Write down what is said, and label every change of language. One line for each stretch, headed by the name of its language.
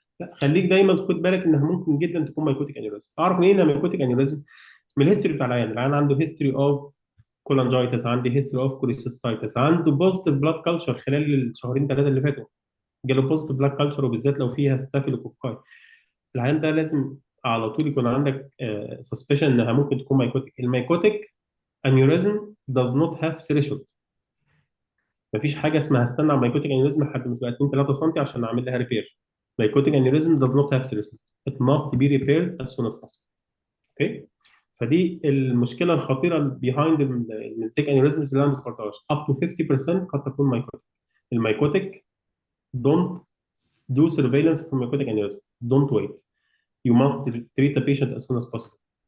Arabic: لا، خليك دايما خد بالك انها ممكن جدا تكون مايكوتيك انيوريزم. اعرف منين انها مايكوتيك انيوريزم؟ من الهيستوري بتاع العيان عنده هيستوري اوف كولانجايتس، عندي هيستوري اوف كوليسيستايتس، عنده بوزيتيف بلاد كلتشر خلال الشهرين ثلاثه اللي فاتوا، جاله بوزيتيف بلاد كلتشر، وبالذات لو فيها ستافيلوكوكاي. العيان ده لازم على طول يكون عندك سسبشن انها ممكن تكون مايكوتيك.
English: المايكوتيك aneurysm does not have threshold.
Arabic: مفيش حاجه اسمها استنى على مايكوتيك انيوريزم لحد ما تبقى 2 3 سم عشان اعمل لها ريبير.
English: Mycotic aneurysm does not have threshold. It must be repaired as soon as possible. Okay.
Arabic: فدي المشكله الخطيره
English: behind
Arabic: الميزنتريك انيوريزمز اللي انا ما ذكرتهاش.
English: up to 50%
Arabic: قد تكون
English: Mycotic. المايكوتيك don't do surveillance for mycotic aneurysm. Don't wait. You must treat the patient as soon as possible.